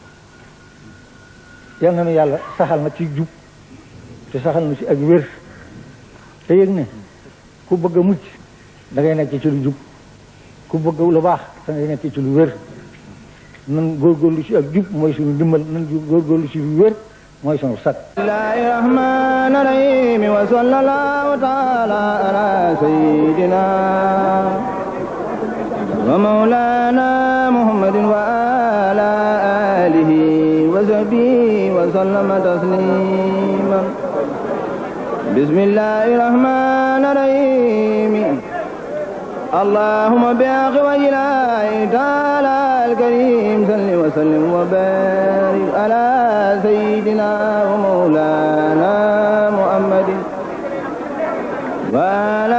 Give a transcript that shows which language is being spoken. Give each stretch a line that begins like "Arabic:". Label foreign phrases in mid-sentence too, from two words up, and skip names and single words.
Wolof: yal na nu yàlla saxal na ci jub te saxal na ci ak wér te yëg ne ku bëgg a mucc da ngay nekk ci lu jub ku bëgg lu baax da ngay nekk ci lu wér nan góorgóorlu ci ak jub mooy suñu ndimbal nan góorgóorlu ci lu wér mooy sunu sat
Arabic: بسم الله الرحمن الرحيم وصلى الله تعالى على سيدنا ومولانا محمد وعلى آله وصحبه وسلم تسليما بسم الله الرحمن الرحيم اللهم بحق وجهه تعالى الكريم صل وسلم وبارك على سيدنا ومولانا محمد